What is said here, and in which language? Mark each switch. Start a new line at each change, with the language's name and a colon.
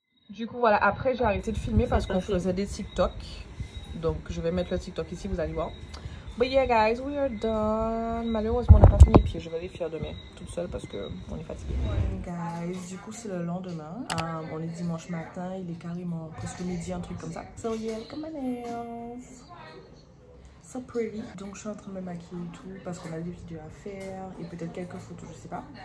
French: Du coup, voilà, après j'ai arrêté de filmer parce qu'on faisait des TikTok. Donc, je vais mettre le TikTok ici, vous allez voir.
English: But yeah, guys, we are done.
French: Malheureusement, on n'a pas fini les pieds. Je vais les faire demain, toute seule parce qu'on est fatigué. Guys, du coup, c'est le lendemain. On est dimanche matin. Il est carrément presque midi, un truc comme ça. So yeah, look at my nails. So pretty. Donc je suis en train de me maquiller et tout parce qu'on a des vidéos à faire et peut-être quelques photos, je sais pas.